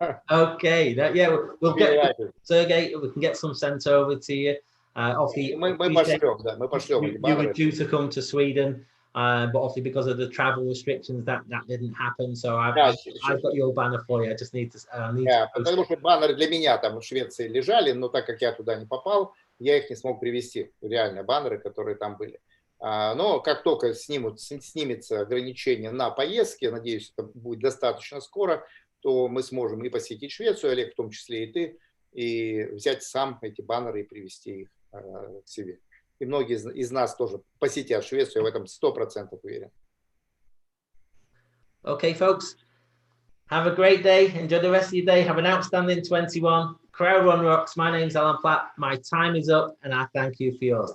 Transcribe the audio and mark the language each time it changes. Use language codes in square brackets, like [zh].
[en] Okay, yeah, we'll get Sergey. We can get some sent over to you. [ru] Мы пошлем, да, мы пошлем эти баннеры. [en] You were due to come to Sweden, but obviously because of the travel restrictions, that didn't happen. So I've got your banner for you. I just need to. [ru] Потому что баннеры для меня там в Швеции лежали, но так как я туда не попал, я их не смог привезти. Реально баннеры, которые там были. Но как только снимется ограничение на поездки, надеюсь, это будет достаточно скоро, то мы сможем и посетить Швецию, Олег, в том числе и ты, и взять сам эти баннеры и привезти их к себе. И многие из нас тоже посетят Швецию, я в этом 100% уверен. [en] Okay, folks. Have a great day. Enjoy the rest of your day. Have an outstanding 21. Crowd Run rocks. My name's Alan Platt. My time is up, and I thank you for yours.